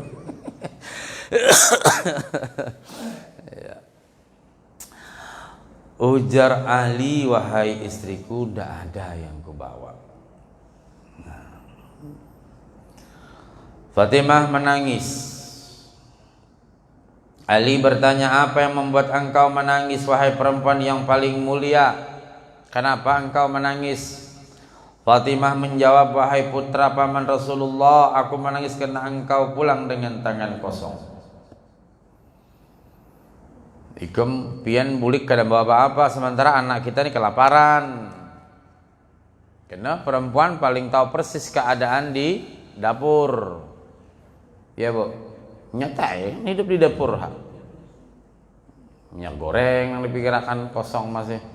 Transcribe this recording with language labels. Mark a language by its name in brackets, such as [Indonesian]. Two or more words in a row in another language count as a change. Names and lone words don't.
[Indonesian] Ya. Ujar Ali, "Wahai istriku, ndak ada yang kubawa." Nah. Fatimah menangis. Ali bertanya, "Apa yang membuat engkau menangis, wahai perempuan yang paling mulia? Kenapa engkau menangis?" Fatimah menjawab, "Wahai putra paman Rasulullah, aku menangis karena engkau pulang dengan tangan kosong. [Banjar] Ikem pian bulik kada bawa apa-apa, [Indonesian] sementara anak kita ini kelaparan." Karena perempuan paling tahu persis keadaan di dapur. Ya bu, nyata ya, hidup di dapur. Minyak goreng yang dipikirkan kosong masih.